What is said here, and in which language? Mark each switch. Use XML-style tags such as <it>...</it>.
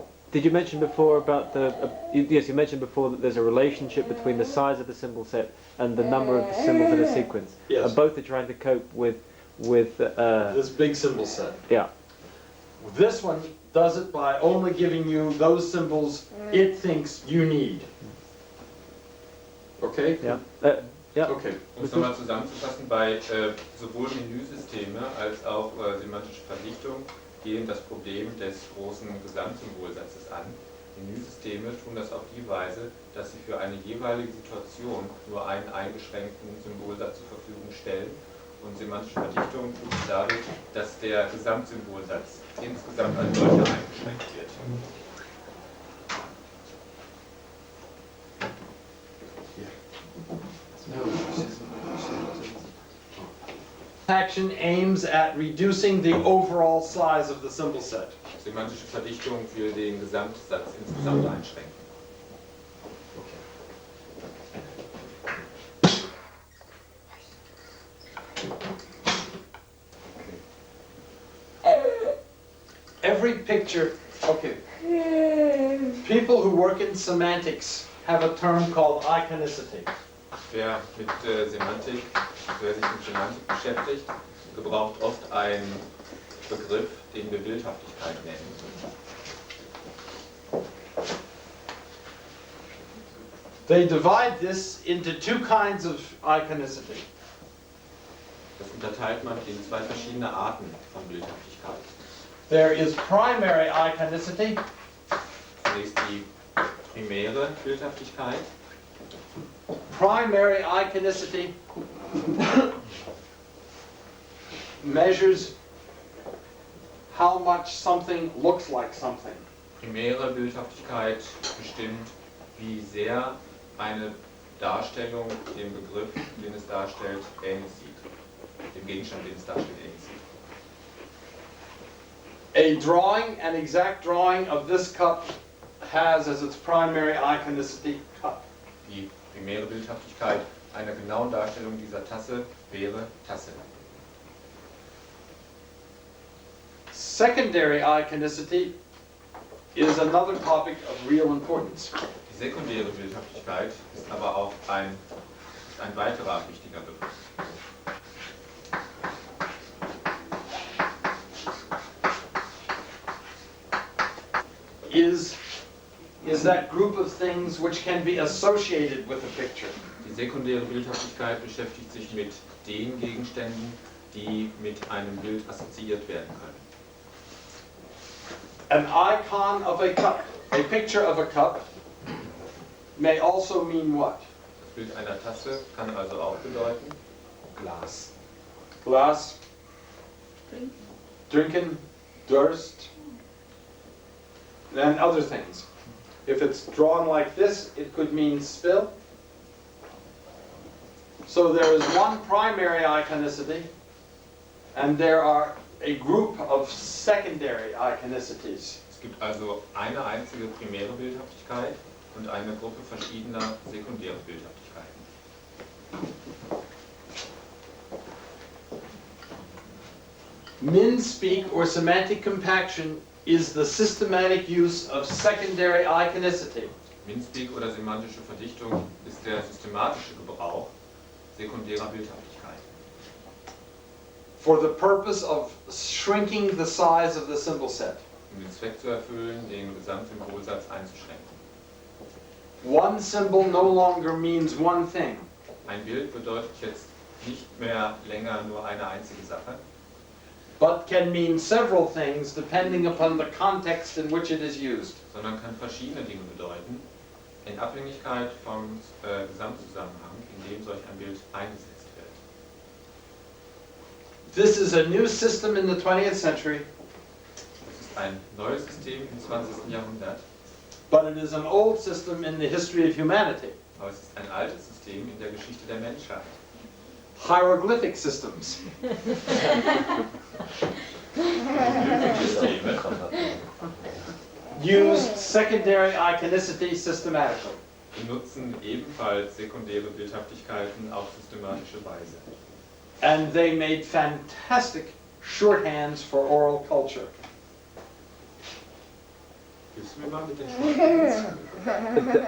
<en>Did you mention before about yes, you mentioned before that there's a relationship between the size of the symbol set and the number of the symbols in a sequence. Yes. And both are trying to cope with this big symbol set. yeah. This one does it by only giving you those symbols it thinks you need. Okay? Yeah. Yeah. Okay.</en> <de>Um es nochmal zusammenzufassen, bei sowohl Menüsysteme als auch semantische Verdichtung gehen das Problem des großen Gesamtsymbolsatzes an. Menüsysteme tun das auf die Weise, dass sie für eine jeweilige Situation nur einen eingeschränkten Symbolsatz zur Verfügung stellen. Und semantische Verdichtung tut es dadurch, dass der Gesamtsymbolsatz insgesamt als solcher eingeschränkt wird.</de> <en>Action aims at reducing the overall size of the symbol set.</en> <de>Semantische Verdichtung will den Gesamtsatz insgesamt einschränken.</de> <en>Every picture, okay. People who work in semantics have a term called iconicity.</en> <de>Wer mit Semantik, wer sich mit Semantik beschäftigt, gebraucht oft einen Begriff, den wir Bildhaftigkeit nennen.</de> <en>They divide this into two kinds of iconicity.</en> <de>Das unterteilt man in zwei verschiedene Arten von Bildhaftigkeit.</de> <en>There is primary iconicity,</en> <de>Zunächst die primäre Bildhaftigkeit.</de> <en>Primary iconicity measures how much something looks like something.</en> <de>Primäre Bildhaftigkeit bestimmt, wie sehr eine Darstellung dem Begriff, den es darstellt, ähnlich sieht. Dem Gegenstand, den es darstellt, ähnlich sieht.</de> <en>A drawing, an exact drawing of this cup has as its primary iconicity cup.</en> <de>Die primäre Bildhaftigkeit einer genauen Darstellung dieser Tasse wäre Tasse.</de> <en>Secondary iconicity is another topic of real importance.</en> <de>Die sekundäre Bildhaftigkeit ist aber auch ein weiterer wichtiger Begriff.</de> <en>Is that group of things which can be associated with a picture.</en> <de>Die sekundäre Bildhaftigkeit beschäftigt sich mit den Gegenständen, die mit einem Bild assoziiert werden können.</de> <en>An icon of a cup, a picture of a cup, may also mean what?</en> <de>Das Bild einer Tasse kann also auch bedeuten Glas.</de> <en>Glass, drinking, durst, and other things. If it's drawn like this, it could mean spill. So there is one primary iconicity, and there are a group of secondary iconicities.</en> <de>Es gibt also eine einzige primäre Bildhaftigkeit und eine Gruppe verschiedener sekundärer Bildhaftigkeiten.</de> <en>Min-speak or semantic compaction is the systematic use of secondary iconicity</en> <de>Min-speak oder semantische Verdichtung ist der systematische Gebrauch sekundärer Bildhaftigkeit.</de> <en>for the purpose of shrinking the size of the symbol set.</en> <de>Den Zweck zu erfüllen, den Gesamtsymbolsatz einzuschränken.</de> <en>One symbol no longer means one thing.</en> <de>Ein Bild bedeutet jetzt nicht mehr länger nur eine einzige Sache,</de> <en>But can mean several things depending upon the context in which it is used.</en> <de>sondern kann verschiedene Dinge bedeuten, in Abhängigkeit vom Gesamtzusammenhang, in dem solch ein Bild eingesetzt wird.</de> <en>This is a new system in the 20th century,</en> <de>Das ist ein neues System im 20. Jahrhundert,</de> <en>but it is an old system in the history of humanity.</en> <de>aber es ist ein altes System in der Geschichte der Menschheit.</de> <en>Hieroglyphic systems.</en> <de>Systeme</de> <en>Used secondary iconicity systematically.</en> <de>benutzen ebenfalls sekundäre Bildhaftigkeiten auf systematische Weise.</de> <en>And they made fantastic shorthands for oral culture.</en> <de>Hilfst du mir mal mit den Shorthands?</de>